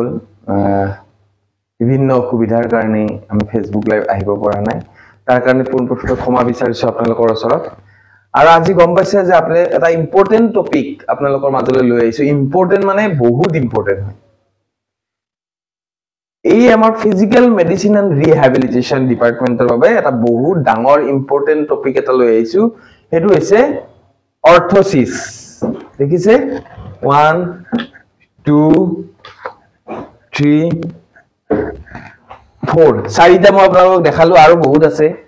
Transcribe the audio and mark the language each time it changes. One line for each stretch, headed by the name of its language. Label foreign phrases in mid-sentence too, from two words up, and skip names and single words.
Assamese: বিভিন্ন অসুবিধাৰ কাৰণে আমি ফেচবুক লাইভ আহিব পৰা নাই। তাৰ কাৰণে পোনপ্ৰথমে ক্ষমা বিচাৰিছো আপোনালোকৰ ওচৰত। আৰু আজি গম পাইছে যে আপুনি এটা
English: important topic
Assamese: আপোনালোকৰ মাজলৈ লৈ আহিছো। ইম্পৰ্টেন্ট মানে বহুত ইম্পৰ্টেন্ট হয়। এই আমাৰ
English: physical medicine and rehabilitation
Assamese: ডিপার্টমেন্টের বাবে এটা বহুত ডাঙৰ
English: important topic
Assamese: এটা লৈ আহিছো। হেতু হৈছে অৰ্থোসিস। দেখিছে 1 2 3 4 চাৰিটা মই আপোনালোকক দেখালো আৰু বহুত আছে।